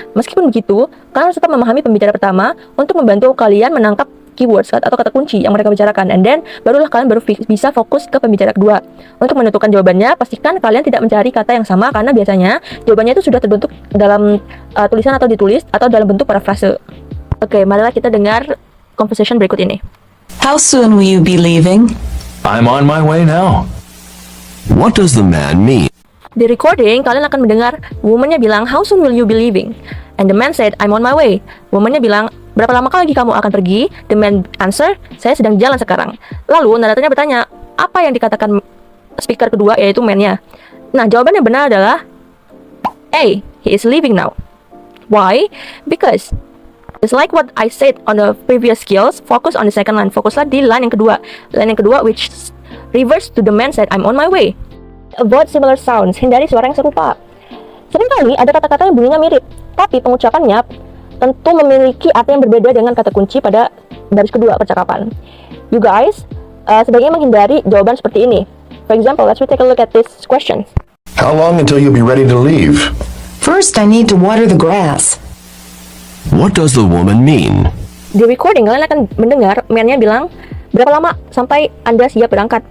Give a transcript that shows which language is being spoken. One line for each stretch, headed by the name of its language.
Indonesian: Meskipun begitu, kalian harus tetap memahami pembicara pertama untuk membantu kalian menangkap keywords atau kata kunci yang mereka bicarakan,
English: and then
Indonesian: barulah kalian bisa fokus ke pembicara kedua. Untuk menentukan jawabannya, pastikan kalian tidak mencari kata yang sama, karena biasanya jawabannya itu sudah terbentuk dalam tulisan atau ditulis atau dalam bentuk parafrase. Oke, marilah kita dengar conversation berikut ini.
English: How soon will you be leaving? I'm on my way now. What does the man mean?
Indonesian: Di recording, kalian akan mendengar woman-nya bilang,
English: how soon will you be leaving? And the man said, I'm on my way.
Indonesian: Woman-nya bilang, berapa lama lagi kamu akan pergi?
English: The man answer,
Indonesian: saya sedang jalan sekarang. Lalu naratornya bertanya, apa yang dikatakan speaker kedua, yaitu man-nya? Nah, jawaban yang benar adalah A,
English: he is leaving now. Why? Because just like what I said on the previous skills, focus on the second line.
Indonesian: Fokuslah di line yang kedua. Line yang kedua
English: which reverse to the man said, I'm on my way. Avoid similar sounds.
Indonesian: Hindari suara yang serupa. Seringkali ada kata-kata yang bunyinya mirip, tapi pengucapannya tentu memiliki arti yang berbeda dengan kata kunci pada baris kedua percakapan.
English: You guys,
Indonesian: sebaiknya menghindari jawaban seperti ini.
English: For example, let's take a look at this question. How long until you'll be ready to leave? First, I need to water the grass. What does the woman mean?
Indonesian: Di recording, kalian akan mendengar man-nya bilang, berapa lama sampai Anda siap berangkat?